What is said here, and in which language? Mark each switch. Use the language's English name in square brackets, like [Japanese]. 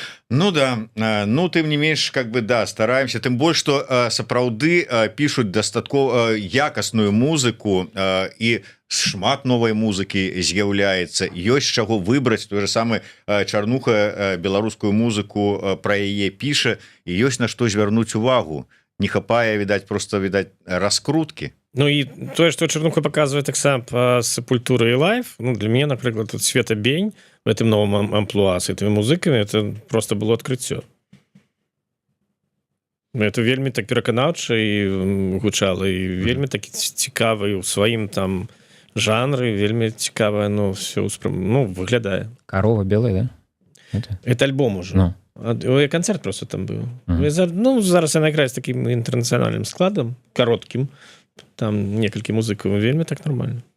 [Belarusian] Ну да, ну тым не менш, как бы да, стараемся, тым больш, што сапраўды пішуць дастаткова якасную музыку і шмат новай музыкі з'яўляецца, ёсць чаго выбраць. Той же самы Чарнуха беларускую музыку пра яе піша, і ёсць на што звярнуць увагу. Не хапае, відаць, просто відаць раскруткі. Ну і тое, што Чарнуха паказвае таксама па Сепультуры і Лайф, ну для мяне, напрыклад, тут Света Бень [Russian] в этом новом амплуа с этими музыкамі, это просто было [Belarusian] адкрыццё. Это вельмі так пераканаўча і гучала, і вельмі такі цікавы ў сваім там жанры, вельмі цікавая, ну, все выглядае. [Russian] Корова белая, да? Это альбом уже. Ну. [Belarusian] Канцэрт просто там быў. Ну, зараз яна грае з такім інтэрнацыянальным складам, кароткім, там некалькі музыкаў, вельмі так нормально.